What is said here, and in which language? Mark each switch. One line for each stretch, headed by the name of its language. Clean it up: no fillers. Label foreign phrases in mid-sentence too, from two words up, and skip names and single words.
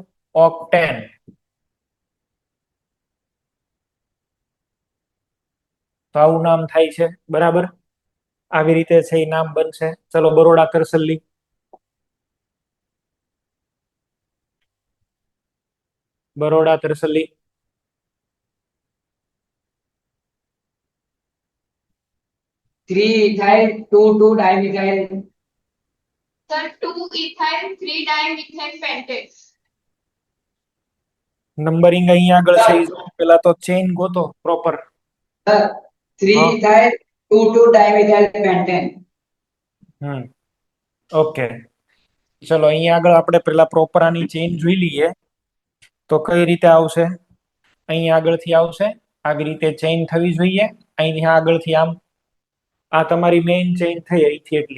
Gujarati: ઓક્ટેન. તો આવું નામ થાય છે, બરાબર. આવી રીતે છે એ નામ બનશે. ચલો બરોડા તરસલ્લી. બરોડા તરસલ્લી.
English: Three ethyl, two dimethyl. Sir, 2-ethyl 3-dimethyl pentane. નંબરિંગ અહીંયા આગળ છે ઈ પેલા તો ચેઇન ગોતો પ્રોપર. Sir, three
Hindi: हाँ।
English: ethyl, two dimethyl pentane.
Gujarati: ઓકે, ચલો અહીંયા આગળ આપણે પેલા પ્રોપર આની ચેઇન જોઈ લઈએ. તો કઈ રીતે આવશે? અહીંયા આગળથી આવશે, આવી રીતે ચેઇન થવી જોઈએ. અહીંથી આગળથી આમ, આ તમારી
English: main chain
Gujarati: થઈ અહીંથી એટલી.